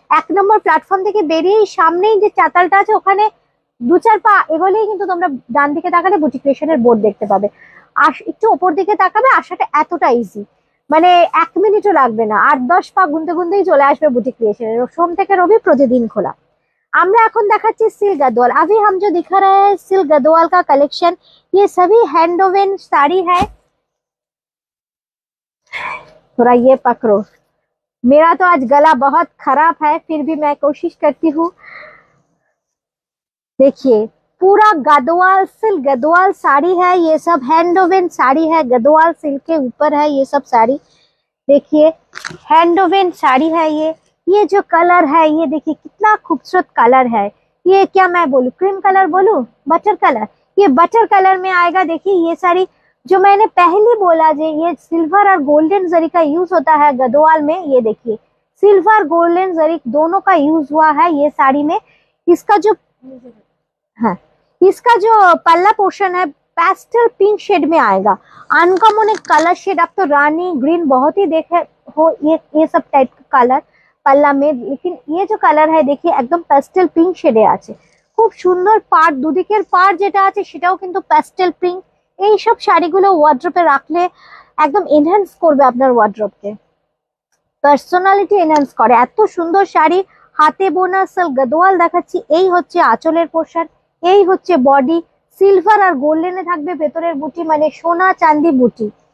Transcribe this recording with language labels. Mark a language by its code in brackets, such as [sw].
[bn] 1 নম্বর platform থেকে বেরিয়েই সামনেই যে চাতালটা আছে, ওখানে 2-4 পা এগোলেই কিন্তু তোমরা ডান দিকে তাকালে বুটিক ক্রিয়েশনের বোর্ড দেখতে পাবে। আর একটু ওপর দিকে তাকাবে, আসাটা এতটা ইজি, মানে 1 মিনিটও লাগবে না। 8-10 পা গুনতে গুনতেই চলে আসবে বুটিক ক্রিয়েশনের। সোম থেকে রবি প্রতিদিন খোলা। আমরা এখন দেখাচ্ছি সিল্ক गद्वाल। [hi] अभी हम जो दिखा रहे हैं सिल्क गद्वाल का कलेक्शन, ये सभी हैंड वोवन साड़ी है। थोड़ा ये पकड़ो, मेरा तो आज गला बहुत खराब है, फिर भी मैं कोशिश करती हूँ। देखिए पूरा गद्वाल सिल्क गद्वाल साड़ी है, ये सब हैंड वोवन साड़ी है, गद्वाल सिल्क के ऊपर है ये सब साड़ी। देखिए हैंड वोवन साड़ी है ये जो कलर है ये देखिए कितना खूबसूरत कलर है। ये क्या मैं बोलूं, क्रीम कलर बोलूं, बटर कलर, ये बटर कलर में आएगा। देखिए ये साड़ी जो मैंने पहले बोला, जो ये सिल्वर और गोल्डन जरी का यूज होता है गद्वाल में, ये देखिए सिल्वर गोल्डन जरी दोनों का यूज हुआ है ये साड़ी में। इसका जो हाँ, इसका जो पल्ला पोर्शन है पेस्टल पिंक शेड में आएगा। अनकॉमन एक कलर शेड, आप तो रानी ग्रीन बहुत ही देखे हो ये सब टाइप का कलर पल्ला में, लेकिन ये जो कलर है देखिए एकदम पेस्टल पिंक शेडे আছে। [bn] খুব সুন্দর পাড়, দুদিকের পাড় যেটা আছে সেটাও কিন্তু পেস্টেল পিঙ্ক। এই সব শাড়িগুলো ওয়ার্ড্রপে রাখলে একদম এনহ্যান্স করবে আপনার ওয়ার্ড্রপকে, পার্সোনালিটি এনহ্যান্স করে। এত সুন্দর শাড়ি, হাতে বোনা সিল্ক গদ্বাল দেখাচ্ছি। এই হচ্ছে আঁচলের পোর্শন, এই হচ্ছে বডি, সিলভার আর গোল্ডেনে থাকবে ভেতরের বুটি, মানে সোনা চাঁদি বুটি।